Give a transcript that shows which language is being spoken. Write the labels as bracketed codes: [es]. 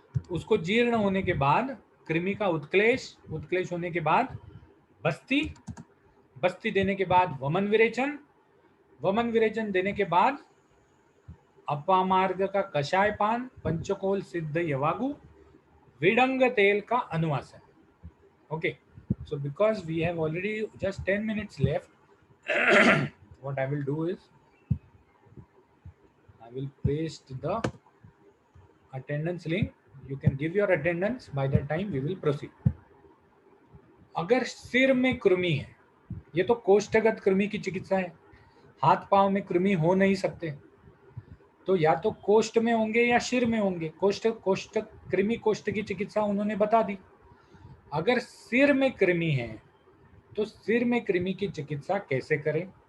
[hi] उसको जीर्ण होने के बाद कृमि का उत्क्लेश, उत्क्लेश होने के बाद बस्ती, बस्ती देने के बाद वमन विरेचन, वमन विरेचन देने के बाद अपामार्ग का कषाय पान, पंचकोल सिद्ध यवागु, विडंग तेल का अनुवासन। [en] Okay, so because we have already just 10 minutes left, what I will do is I will paste the attendance link. You can give your attendance. By that time we will proceed. [hi] अगर सिर में कृमि है, ये तो कोष्ठगत कृमि की चिकित्सा है, हाथ पांव में कृमि हो नहीं सकते, तो या तो कोष्ठ में होंगे या सिर में होंगे। कोष्ठ कोष्ठ कृमि कोष्ठ की चिकित्सा उन्होंने बता दी। अगर सिर में कृमि है तो सिर में कृमि की चिकित्सा कैसे करें?